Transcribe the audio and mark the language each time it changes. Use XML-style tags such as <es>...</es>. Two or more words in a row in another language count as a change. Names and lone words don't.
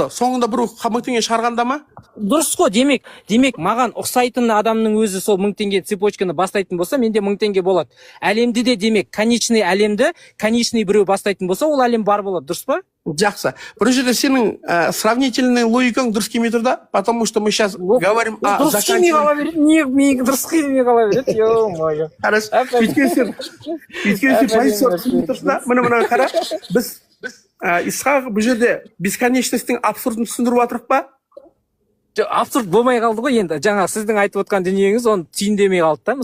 <kk>Соңында бір 1000 теңге шығарғанда ма? Дұрыс қой. Демек маған ұқсайтын адамның өзі сол 1000 теңге цепочканы бастайтын болса, менде 1000 теңге болады. Әлемді де демек конечный әлемді, конечный біреу бастайтын болса, ол әлем бар болады, дұрыс па? Жақсы. Бір жерде сенің сравнительный логикаң дұрыс келмей тұр да,</kk> <ru>потому что мы сейчас говорим о заканчивании.</ru> <kk>Не дұрыс келмей қала береді, ё-моё.</kk> <ru>Хорошо.</ru> <kk>Өйткені сен позиция түсініп тұрсың да, мына қара, біз Исхақ бұл жерде бесконечностьтің абсурдын түсіндіріп отырық па? Абсурд болмай қалды ғой енді. Жаңа сіздің айтып отқан дүниеңіз оны түйіндемей қалды да.</kk>